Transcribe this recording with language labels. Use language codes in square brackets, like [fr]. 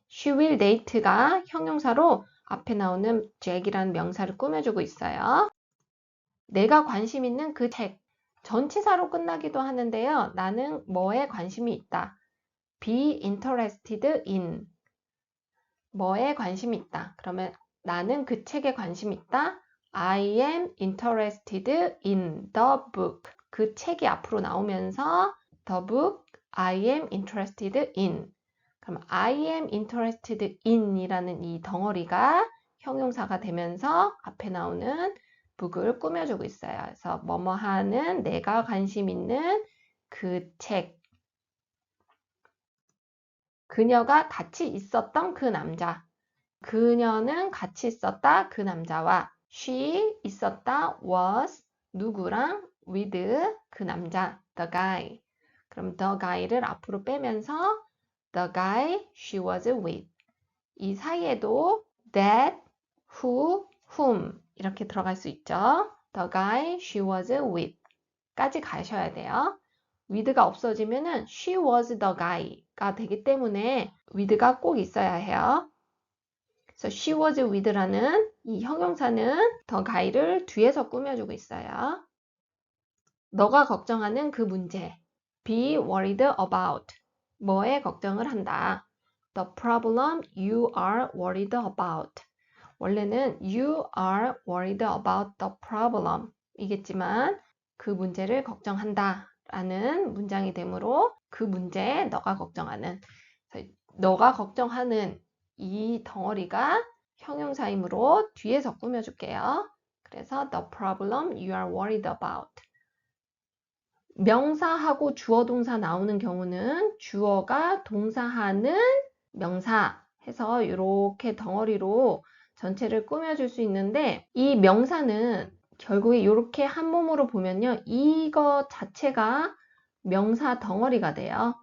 [en] She will date [ko] 가 형용사로 앞에 나오는 Jack이라는 명사를 꾸며주고 있어요. 내가 관심 있는 그 책. 전치사로 끝나기도 하는데요. 나는 뭐에 관심이 있다. [en] Be interested in. [ko] 뭐에 관심이 있다. 그러면 나는 그 책에 관심 있다. [en] I am interested in the book. [ko] 그 책이 앞으로 나오면서 [en] the book I am interested in. [ko] 그럼 I am interested in 이라는 이 덩어리가 형용사가 되면서 앞에 나오는 book을 꾸며주고 있어요. 그래서 뭐뭐 하는 내가 관심 있는 그 책. 그녀가 같이 있었던 그 남자. 그녀는 같이 있었다 그 남자와 she 있었다 was 누구랑 with 그 남자 the guy. [en] 그럼 the guy를 [ko] 앞으로 빼면서 [en] the guy she was with. 이 사이에도 that, who, whom 이렇게 들어갈 수 있죠. the guy she was with [ko] 까지 가셔야 돼요. with가 없어지면은 she was the guy가 되기 때문에 with가 꼭 있어야 해요. 그래서 she was with라는 이 형용사는 the guy를 뒤에서 꾸며주고 있어요. 너가 걱정하는 그 문제. [en] Be worried about. [ko] 뭐에 걱정을 한다. [en] The problem you are worried about. [ko] 원래는 [en] you are worried about the problem [ko] 이겠지만 그 문제를 걱정한다 라는 문장이 되므로 그 문제 너가 걱정하는 너가 걱정하는 이 덩어리가 형용사이므로 뒤에서 꾸며줄게요. 그래서 [en] the problem you are worried about. [ko] 명사하고 주어 동사 나오는 경우는 주어가 동사하는 명사 해서 이렇게 덩어리로 전체를 꾸며줄 수 있는데 이 명사는 결국에 이렇게 한 몸으로 보면요. 이거 자체가 명사 덩어리가 돼요.